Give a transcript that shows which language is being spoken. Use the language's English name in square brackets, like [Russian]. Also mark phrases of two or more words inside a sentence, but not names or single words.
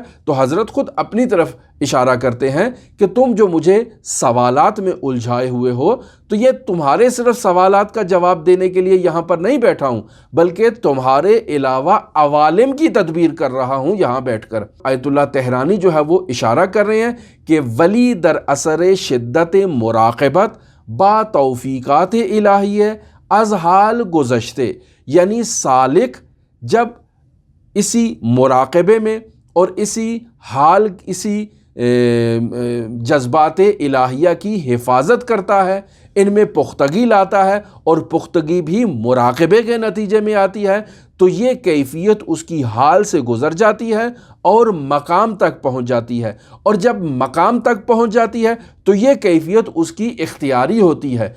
[Urdu] تو حضرت خود اپنی طرف اشارہ کرتے ہیں کہ تم جو مجھے سوالات میں الجھائے ہوئے ہو، تو یہ تمہارے صرف سوالات کا جواب دینے کے لیے یہاں پر نہیں بیٹھا ہوں، بلکہ تمہارے علاوہ عوالم کی تدبیر کر رہا ہوں یہاں بیٹھ کر۔ آیت اللہ تہرانی جو ہے وہ اشارہ کر رہے ہیں کہ [Persian] ولی در اثر شدت مراقبت با توفیقات الہیہ از حال گزشتے، [Urdu] یعنی سالک جب اسی مراقبے میں اور اسی جذبات الہیہ کی حفاظت کرتا ہے، ان میں پختگی لاتا ہے، اور پختگی بھی مراقبے کے نتیجے میں آتی ہے، تو یہ کیفیت اس کی حال سے گزر جاتی ہے اور مقام تک پہنچ جاتی ہے، اور جب مقام تک پہنچ جاتی ہے تو یہ کیفیت اس کی اختیاری ہوتی ہے۔